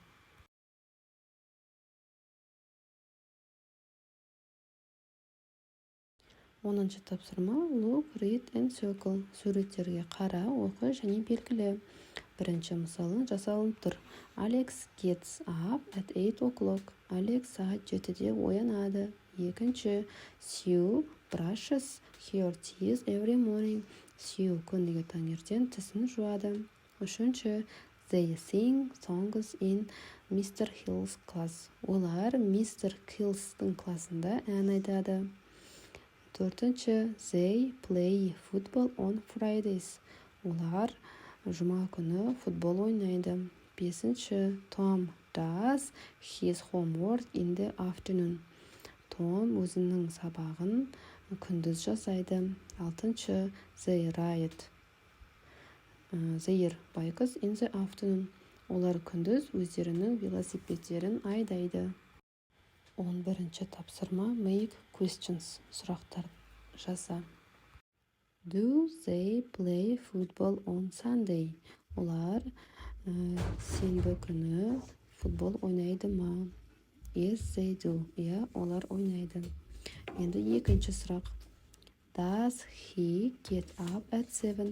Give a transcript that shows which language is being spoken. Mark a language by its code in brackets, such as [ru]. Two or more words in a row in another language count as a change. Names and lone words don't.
[kk] Оныншы тапсырма. [en] Look, read and circle. [kk] Суреттерге қара, оқы және белгіле. Бірінші мысалын жасалынып тұр. [en] Alex gets up at 8 o'clock. [kk] Alex сағат 7-де оянады. Екінші, [en] Sue brushes her teeth every morning. [kk] Sue күніге таңертең тісін жуады. Үшінші, [en] they sing songs in Mr. Hill's class. [kk] Олар Mr. Hill'стың классында ән айтады. Төртінші, [en] they play football on Fridays. [kk] Олар жұма күні футбол ойнайды. Бесінші, [en] Tom does his homework in the afternoon. [kk] Том өзінің сабағын күндіз жасайды. Алтыншы, [en] they ride their bikes in the afternoon. [kk] Олар күндіз өздерінің велосипедтерін айдайды. 11-ші тапсырма. [en] Make questions. [kk] Сұрақтар жаса. [en] Do they play football on Sunday? [kk] Олар сенбі күні футбол ойнайды ма? [en] Yes, they do. [kk] Олар ойнайды. Енді екінші сұрақ. [en] Does he get up at 7?